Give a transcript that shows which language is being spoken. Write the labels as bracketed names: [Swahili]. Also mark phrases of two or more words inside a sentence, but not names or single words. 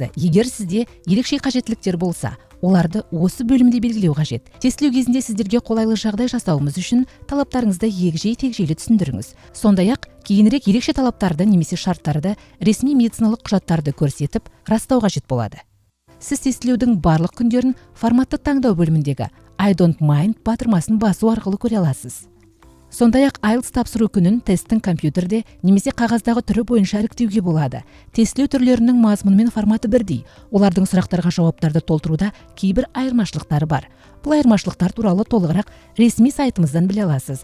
[Kazakh] Егер сізде ерекше қажеттіліктер болса, оларды осы бөлімде белгілеу қажет. Тестілеу кезінде сіздерге қолайлы жағдай жасауымыз үшін талаптарыңызды егжей-тегжейлі түсіндіріңіз. Сондай-ақ, кейінірек ерекше талаптарды немесе шарттарды, ресми медициналық құжаттарды көрсетіп, растау қажет болады. Сіз тестілеудің барлық күндерін форматты таңдау бөліміндегі [English] I don't mind [Kazakh] батырмасын басу арқылы көре аласыз. Сондай-ақ IELTS тапсыру күнін тесттің компьютерде немесе қағаздағы түрі бойынша іріктеуге болады. Тестілеу түрлерінің мазмұны мен форматы бірдей. Олардың сұрақтарға жауаптарды толтыруда кейбір айырмашылықтары бар. Бұл айырмашылықтар туралы толығырақ ресми сайтымыздан біле аласыз.